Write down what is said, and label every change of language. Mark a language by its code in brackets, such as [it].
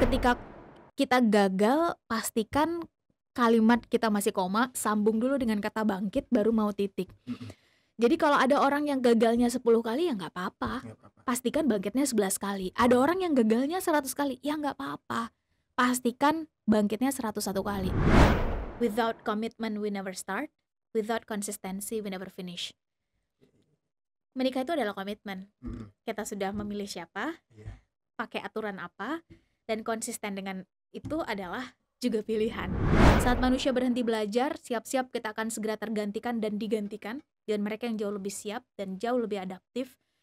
[id] Ketika kita gagal, pastikan kalimat kita masih koma, sambung dulu dengan kata bangkit, baru mau titik. Jadi kalau ada orang yang gagalnya 10 kali, ya nggak apa-apa. Nggak apa-apa. Pastikan bangkitnya 11 kali. Ada orang yang gagalnya 100 kali, ya nggak apa-apa. Pastikan bangkitnya 101 kali. [en] Without commitment we never start, without consistency we never finish. [id] Menikah itu adalah komitmen. Kita sudah memilih siapa, pakai aturan apa, dan konsisten dengan itu adalah juga pilihan. Saat manusia berhenti belajar, siap-siap kita akan segera tergantikan dan digantikan dengan mereka yang jauh lebih siap dan jauh lebih adaptif.